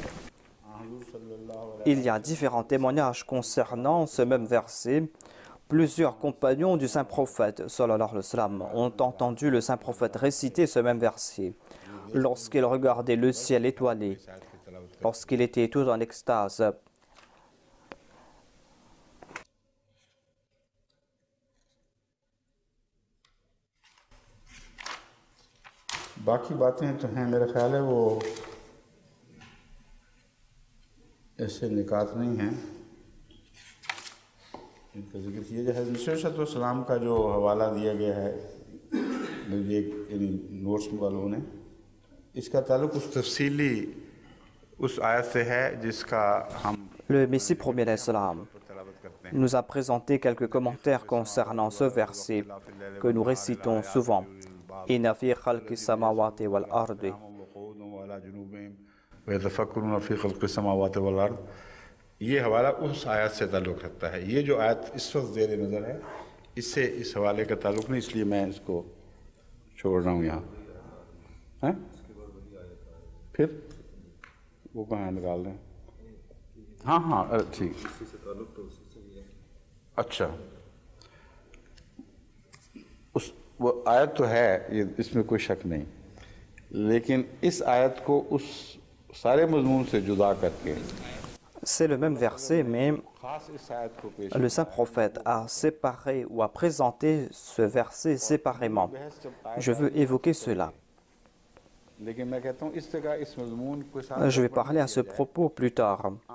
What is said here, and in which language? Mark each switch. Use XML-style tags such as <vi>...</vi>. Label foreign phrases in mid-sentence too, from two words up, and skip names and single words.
<fr>Il y a différents témoignages concernant ce même verset. Plusieurs compagnons du saint prophète</fr> <ar>صلى الله عليه وسلم</ar> <fr>ont entendu le saint prophète réciter ce même verset lorsqu'il regardait le ciel étoilé, lorsqu'il était tout en extase.</fr> <hi>बाकी बातें तो हैं मेरा ख्याल है वो ऐसे निकात नहीं हैं इनका जिक्र किया जाए हज़रत सलाम का जो हवाला दिया गया है मुझे इन नोट्स वालों ने इसका ताल्लुक़ उस तफसीली उस आयत से है जिसका हम</hi> <fr>Le Messie premier</fr> <ar>عليه السلام</ar> <fr>nous a présenté quelques commentaires concernant ce verset que nous récitons souvent.</fr> <ar>إن في خلق السماوات والأرض.</ar> <hi>ये हवाला उस आयत से ताल्लुक़ रखता है। ये जो आयत इस वक्त ज़ेर नज़र है इससे इस हवाले का ताल्लुक़ नहीं, इसलिए मैं इसको छोड़ रहा हूँ यहाँ। हैं फिर वो कहाँ निकाल दें? हाँ हाँ अरे ठीक, अच्छा उस वो आयत तो है, ये इसमें कोई शक नहीं, लेकिन इस आयत को उस सारे मज़मून से जुदा करके</hi> <fr>C'est le même verset, mais le saint prophète a séparé ou a présenté ce verset séparément. Je veux évoquer cela. Je vais parler à ce propos plus tard.</fr>